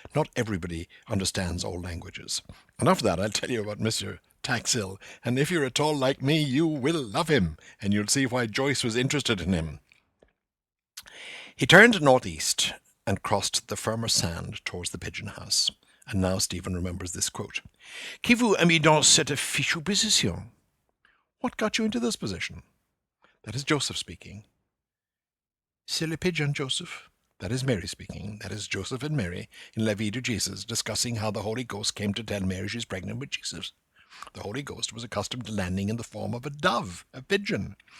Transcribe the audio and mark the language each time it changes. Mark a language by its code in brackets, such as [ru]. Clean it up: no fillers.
[en] Not everybody understands all languages. And after that, I'll tell you about Monsieur Taxil, and if you're at all like me, you will love him, and you'll see why Joyce was interested in him. He turned northeast and crossed the firmer sand towards the pigeon house. And now Stephen remembers this quote. [fr] Qui vous a mis dans cette fichue position? [en] What got you into this position? That is Joseph speaking. [fr] C'est le pigeon, Joseph. [en] That is Mary speaking. That is Joseph and Mary in La Vie de Jesus discussing how the Holy Ghost came to tell Mary she's pregnant with Jesus. The Holy Ghost was accustomed to landing in the form of a dove, a pigeon.